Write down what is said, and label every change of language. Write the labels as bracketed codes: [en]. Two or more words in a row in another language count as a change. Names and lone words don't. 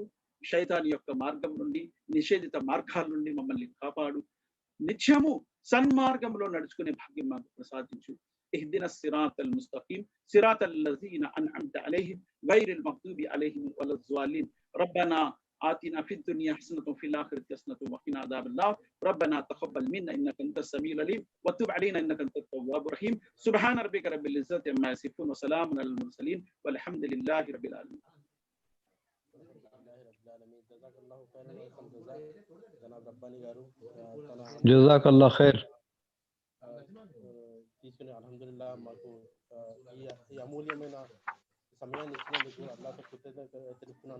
[te] శైతాన్ యొక్క మార్గం నుండి, నిషేధిత మార్గాల నుండి మమ్మల్ని కాపాడు. నిత్యము సన్మార్గంలో నడుచుకునే భాగ్యం మాకు ప్రసాదించు. [ar] اهدنا الصراط المستقيم صراط الذين أنعمت عليهم غير المغضوب عليهم ولا الضالين. రబ్బనా آتنا في الدنيا حسنة وفي الآخرة حسنة وقنا عذاب النار. ربنا تقبل منا إنك أنت السميع العليم وتب علينا إنك أنت التواب الرحيم. سبحان ربك رب العزة عما يصفون وسلام على المرسلين والحمد لله رب العالمين. جزاك الله خير. [te] తీసుకుని అల్హమ్దులిల్లాహ్ మాకు ఈ అమూల్యమైన సమయాన్ని ఇచ్చినందుకు అల్లాహ్తో కృతజ్ఞత తెలుపుతున్నాను.